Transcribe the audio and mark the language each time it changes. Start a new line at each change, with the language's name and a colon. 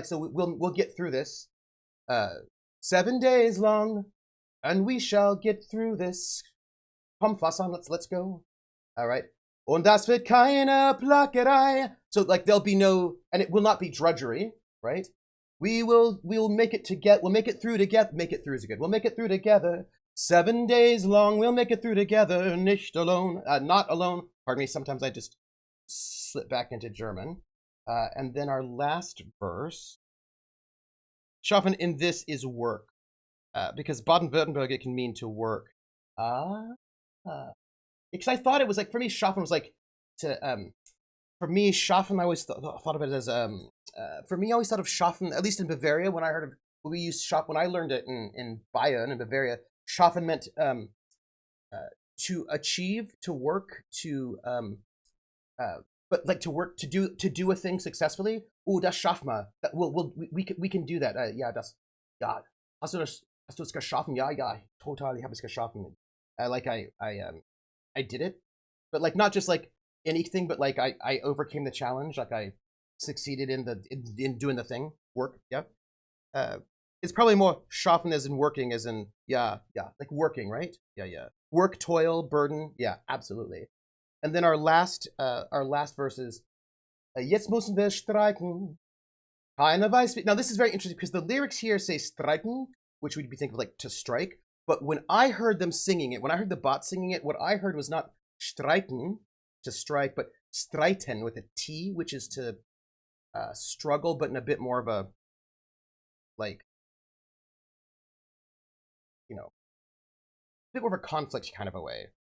English: Like so, we'll get through this. 7 days long, and we shall get through this.
German: Komm, fass an,
English: let's go. All right.
German: Und das wird keine Plackerei.
English: So like there'll be no, and it will not be drudgery, right? We'll make it together. We'll make it through together. Make it through is good. We'll make it through together. 7 days long, we'll make it through together. Nicht alone, not alone. Pardon me. Sometimes I just slip back into German. And then our last verse. Schaffen in this is work, because Baden-Württemberg it can mean to work. Because I thought it was like for me, schaffen was like to. For me, schaffen I always thought of it as For me, I always thought of schaffen, at least in Bavaria, when I heard of we used schaffen. When I learned it in Bayern in Bavaria, schaffen meant to achieve, to work, to but like to work, to do a thing successfully.
German: Oh, das schaffen wir.
English: We can do that.
German: Ja, hast du es geschaffen? Ja, total. Ich habe es geschaffen.
English: I did it, but like not just like anything, but like I overcame the challenge. Like I succeeded in doing the thing. Work. Yep. It's probably more schaffen as in working, as in yeah, like working, right? Yeah. Work, toil, burden. Yeah, absolutely. And then our last verse is
German: Jetzt müssen wir streiken.
English: Kind of ice. Now this is very interesting because the lyrics here say streiken, which would be thinking of like to strike. But when I heard them singing it, when I heard the bot singing it, what I heard was not streiken, to strike, but streiten with a T, which is to struggle, but in a bit more of a, like, you know, a bit more of a conflict kind of a way.